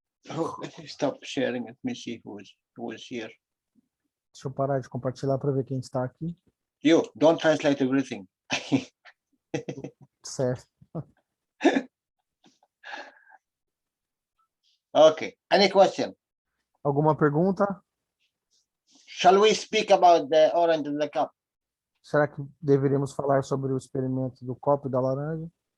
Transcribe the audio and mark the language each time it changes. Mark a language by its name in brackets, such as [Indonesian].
[English] Oh, let me stop sharing. Let me see who is here. [Portuguese] Deixa eu parar de compartilhar para ver quem está aqui. [English] You don't translate everything. [Portuguese] Certo. [English] Okay. Any question? [Portuguese] Alguma pergunta? [English] Shall we speak about the orange and the cup? [Portuguese] Será que deveríamos falar sobre o experimento do copo e da laranja?